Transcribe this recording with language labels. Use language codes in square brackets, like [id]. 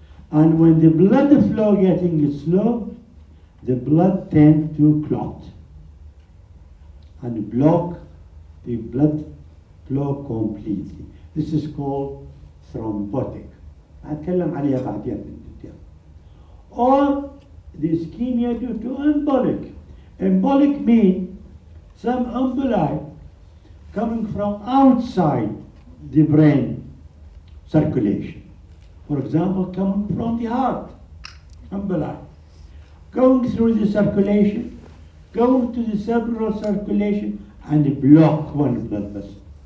[en] And when the blood flow getting slow, the blood tends to clot and block the blood flow completely. This is called thrombotic. [ar] هتكلم عليها بعدين بالديتيل. [en] Or the ischemia due to embolic. Embolic means some emboli coming from outside the brain circulation. For example, coming from the heart, emboli. Going through the circulation, going to the cerebral circulation, and block one blood vessel.